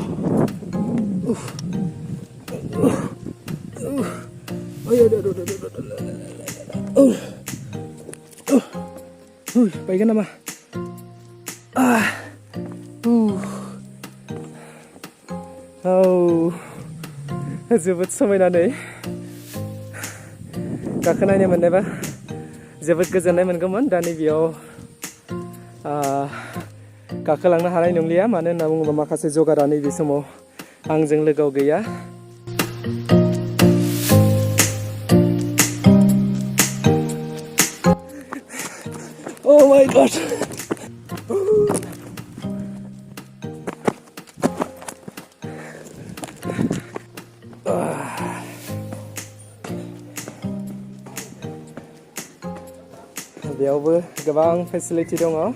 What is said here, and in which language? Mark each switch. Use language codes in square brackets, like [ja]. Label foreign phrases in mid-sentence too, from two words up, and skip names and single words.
[brx] बायगोन नामा जोबोद समायना नै गाखोनायनो मोननायबा जोबोद गोजोननाय मोनगौमोन दा नैबेयाव गाखोलांनो हानाय नंलिया मानो होनना बुङोबा माखासे जगारा नैबे समाव आंजों लोगोआव गैया [en] Oh my god [brx] बेयावबो गोबां फेसिलिटि दङ